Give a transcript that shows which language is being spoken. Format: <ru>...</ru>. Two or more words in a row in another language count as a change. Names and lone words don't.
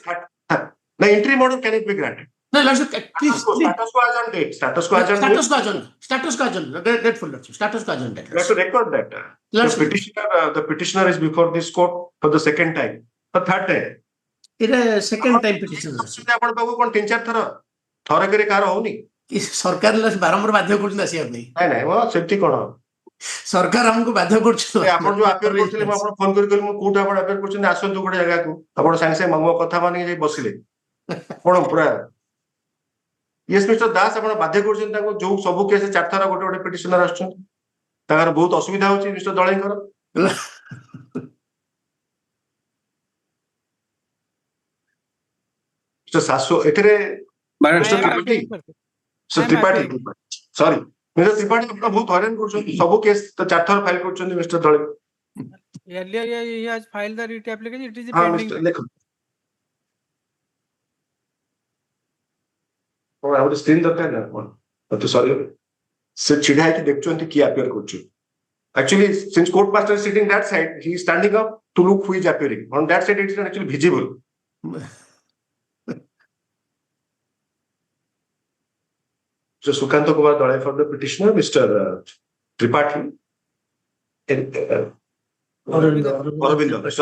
<en>The entry order can it be granted? No, Lordship, please. Status quo as on date. Status quo as on date. Status quo as on date. Grateful, Lordship. Status quo as on date. You have to record that. The petitioner is before this court for the second time. The third time. It is second time petition.</en> <or>ଆପଣ ପାଖକୁ କଣ 3-4 ଥର ଥରକରେ କାର ହଉନି ସରକାର ବାରମ୍ବାର ବାଧ୍ୟ କରୁଛନ୍ତି ଆସିବା ପାଇଁ ନାଇଁ ମୋ ସେମିତି କଣ ସରକାର ଆମକୁ ବାଧ୍ୟ କରୁଛନ୍ତି ଆପଣ ଯୋଉ ଆପିୟର କରୁଥିଲେ ମୁଁ ଆପଣ ଫୋନ କରି କହିଲି ମୁଁ କୋଉଠି ଆପଣ ଆପିୟର କରୁଛନ୍ତି ଆସନ୍ତୁ ଗୋଟେ ଜାଗାକୁ ଆପଣ ସାଙ୍ଗେ ସାଙ୍ଗେ ମୋ କଥା ମାନିକି ଯାଇ ବସିଲେ ଆପଣ ପୁରା</or> <en>yes mister</en> <or>ଦାସ ଆପଣ ବାଧ୍ୟ କରୁଛନ୍ତି ତାଙ୍କୁ ଯୋଉ ସବୁ କେସ୍ 4 ଥର ଗୋଟେ ଗୋଟେ ପିଟିସନର ଆସୁଛନ୍ତି ତାଙ୍କର ବହୁତ ଅସୁବିଧା ହଉଛି ମିଷ୍ଟର ଦଳେଙ୍କର Mr.</or> <en>Sasso, ଏଥିରେ Mr. Tripathi, sorry, Mr.</en> <or>Tripathi ଆପଣ ବହୁତ ହଇରାଣ କରୁଛନ୍ତି ସବୁ କେସ୍ ତ 4 ଥର ଫାଇଲ କରୁଛନ୍ତି ମିଷ୍ଟର ଦଳେ</or> <en>Earlier, he has filed the writ application. It is</en> <or>ହଁ</or> <en>pending.</en> <or>ମିଷ୍ଟର ଲେଖ ଆଉ ଗୋଟେ ସ୍କ୍ରିନ୍ ଦରକାର ନା ଆପଣ ତ ସରି ସେ ଛିଡ଼ା ହେଇକି ଦେଖୁଛନ୍ତି କିଏ ଆପିୟର କରୁଛି</or> <en>actually since court master is sitting that side he is standing up to look who is appearing on that side it is actually visible. Mr. Sukanta Kumar Dole for the petitioner, Mr. Tripathi, Aurobindo, Mr.</en>